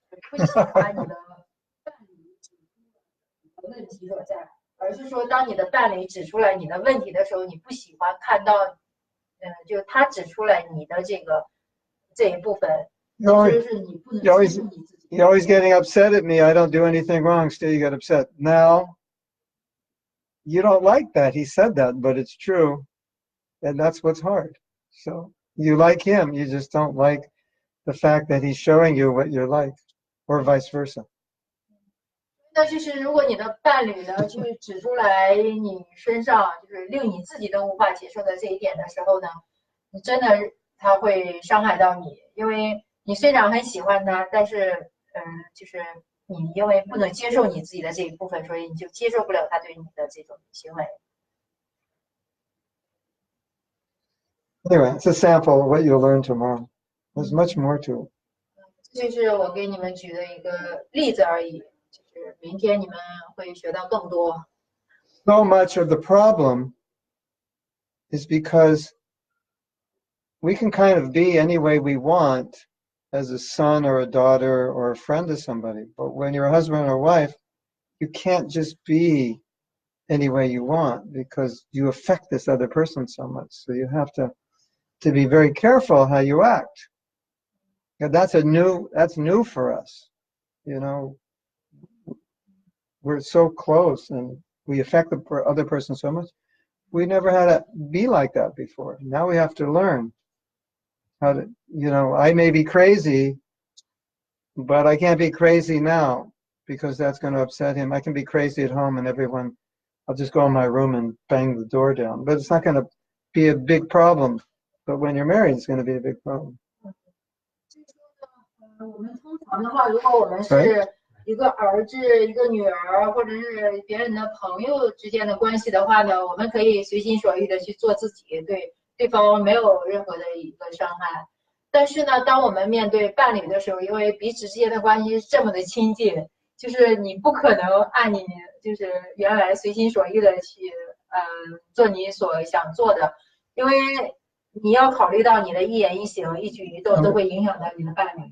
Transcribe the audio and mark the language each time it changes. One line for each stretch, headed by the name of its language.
Chinese: 不喜欢你的伴侣指出问题所在，而是说，当你的伴侣指出来你的问题的时候，你不喜欢看到，就他指出来你的这一部分，其实是你不能接受你自己。
English: You're always getting upset at me. I don't do anything wrong. Still, you get upset. Now, you don't like that. He said that, but it's true. And that's what's hard. So you like him. You just don't like the fact that he's showing you what you're like, or vice versa.
Chinese: 那就是如果你的伴侣呢，去指出来你身上就是令你自己都无法接受的这一点的时候呢，你真的他会伤害到你，因为你虽然很喜欢他，但是就是你因为不能接受你自己的这一部分，所以你就接受不了他对你的这种行为。
English: Anyway, it's a sample of what you'll learn tomorrow. There's much more to it.
Chinese: 这就是我给你们举的一个例子而已，就是明天你们会学到更多。
English: So much of the problem is because we can kind of be any way we want as a son or a daughter or a friend to somebody. But when you're a husband or wife, you can't just be any way you want because you affect this other person so much. So you have to be very careful how you act. And that's new for us. You know, we're so close and we affect the other person so much. we never had to be like that before. Now we have to learn how to, I may be crazy, but I can't be crazy now because that's going to upset him. I can be crazy at home and I'll just go in my room and bang the door down. But it's not going to be a big problem. But when you're married, it's going to be a big problem.
Chinese: 我们通常的话，如果我们是一个儿子、一个女儿，或者是别人的朋友之间的关系的话呢，我们可以随心所欲的去做自己，对对方没有任何的一个伤害。但是呢，当我们面对伴侣的时候，因为彼此之间的关系这么的亲近，就是你不可能按你就是原来随心所欲的去做你所想做的，因为你要考虑到你的一言一行、一举一动都会影响到你的伴侣。